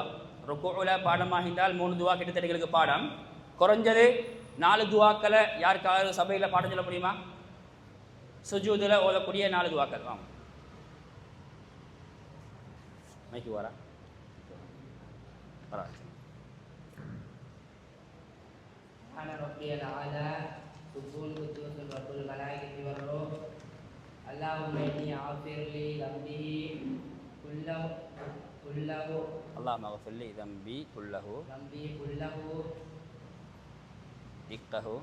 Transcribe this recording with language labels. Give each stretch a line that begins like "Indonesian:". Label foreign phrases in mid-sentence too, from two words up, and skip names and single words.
Tamil: ருக்குஉல பாடமாக இருந்தால் 3 துஆ கிட்டத்தட்ட எங்களுக்கு பாடம். குறைஞ்சது 4 துஆக்களை யாருக்காவது சபையில் பாடம் சொல்ல முடியுமா? சுஜூதில் ஓதக்கூடிய 4 துஆக்கள். வாங்க மைக்கு வரா வரா.
Arabic: سبحان ربي الأعلى سبحان قدوس رب الملائكة والروح اللهم إني أغفر لي ذنبي كله اللهم اغفر لي ذنبي كله دقه